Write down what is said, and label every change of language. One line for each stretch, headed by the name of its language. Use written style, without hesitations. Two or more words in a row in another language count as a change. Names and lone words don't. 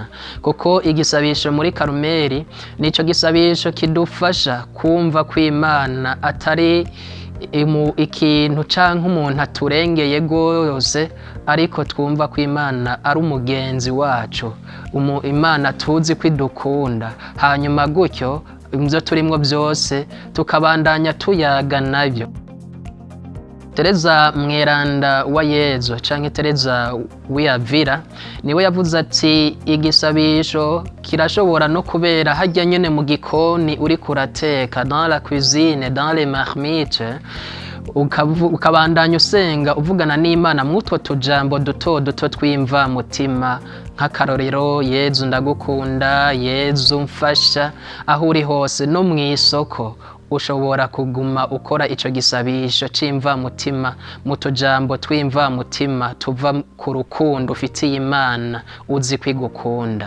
Rundi: Kuko igisabisho muri Karumeli nico gisabisho kidufasha kumva ko Imana atari ikintu canke umuntu aturengeye gose, ariko twumva ko Imana ari umugenzi wacu, Imana tuzi ko idukunda, hanyuma gutyo ivyo turimwo vyose tukabandanya tuyaga navyo. Tereza mweranda wa Yezu canke Tereza w'Avila niwe yavuze ati igisabisho kirashobora no kubera harya nyene mu gikoni uri kurateka,
French: dans la cuisine, dans les marmites,
Rundi: ukabandanya usenga uvugana n'Imana mw'utwo tujambo duto duto twimva mutima, nk'akarorero Yezu ndagukunda, Yezu mfasha. Aho uri hose no mw'isoko ushobora kuguma ukora ico gisabisho c'imva mutima, mu tujambo twimva mutima tuva ku rukundo ufitiye Imana, uzi kwigukunda.